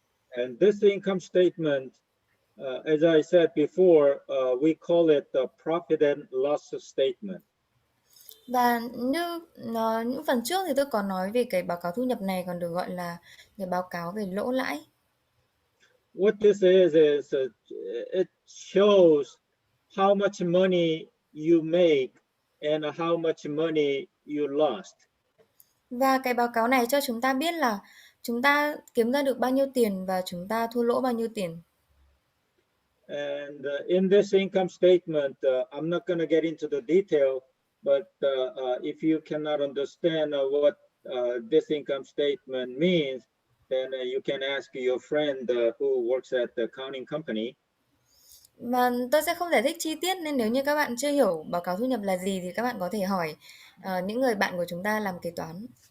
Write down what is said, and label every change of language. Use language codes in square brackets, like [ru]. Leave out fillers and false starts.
[en] And this income statement, as I said before, we call it the profit and loss statement. [vi] Và như những phần trước thì tôi có nói về cái báo cáo thu nhập này còn được gọi là cái báo cáo về lỗ lãi. [en] What this is it shows how much money you make and how much money you lost. [vi] Và cái báo cáo này cho chúng ta biết là chúng ta kiếm ra được bao nhiêu tiền và chúng ta thua lỗ bao nhiêu tiền. [en] And in this income statement, I'm not going to get into the detail, but if you cannot understand what this income statement means, then you can ask your friend who works at the accounting company. [vi] Và tôi sẽ không giải thích chi tiết, nên nếu như các bạn chưa hiểu báo cáo thu nhập là gì thì các bạn có thể hỏi những người bạn của chúng ta làm kế toán.